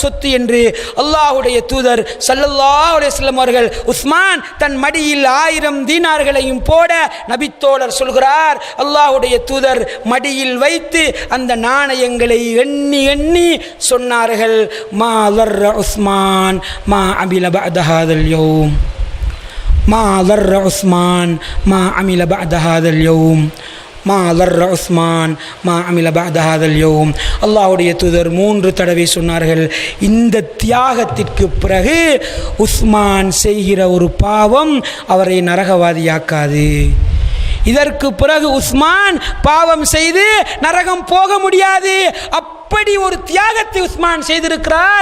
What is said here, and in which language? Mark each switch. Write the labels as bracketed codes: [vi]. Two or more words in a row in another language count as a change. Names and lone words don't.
[ta] சொத்து என்று அல்லாஹ்வுடைய தூதர் [ar] صلى الله عليه وسلم [ta] அவர்கள் உஸ்மான் தன் மடியில் 1000 தீனார்களையும் போட நபித்தோழர் சொல்கிறார், அல்லாஹ்வுடைய தூதர் மடியில் வைத்து அந்த நாணயங்களை எண்ணி எண்ணி சொன்னார்கள், [ar] ما ضر عثمان ما عمل بعد هذا اليوم ما ضر عثمان ما عمل بعد هذا اليوم ما ضر عثمان ما عمل بعد هذا اليوم. [ta] அல்லாஹ்வுடைய தூதர் 3 தடவை சொன்னார்கள், இந்த தியாகத்திற்கு பிறகு உஸ்மான் செய்கிற ஒரு பாவம் அவரை நரகவாதியாக்காது. இதற்கு பிறகு உஸ்மான் பாவம் செய்து நரகம் போக முடியாது. அப்படி ஒரு தியாகத்தை உஸ்மான் செய்திருக்கிறார்.